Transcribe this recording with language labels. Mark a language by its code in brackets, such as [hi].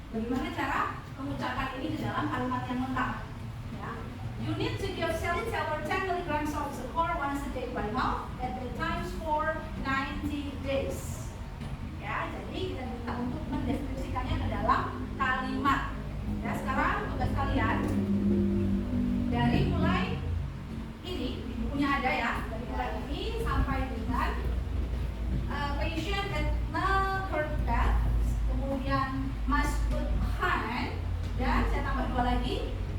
[id] Bagaimana cara mengucapkan ini di dalam kalimat yang lengkap? Ya. [en] You need to give Salicylor 10 mg of Risopor once a day by mouth at the times for 90 days. [id] Ya, jadi kita diminta untuk mendeskripsikannya ke dalam kalimat. Ya, sekarang tugas kalian dari mulai ini di bukunya ada ya, dari mulai ini sampai dengan patient at Melkerbat, kemudian Mas Khan, dan saya tambah 2 lagi.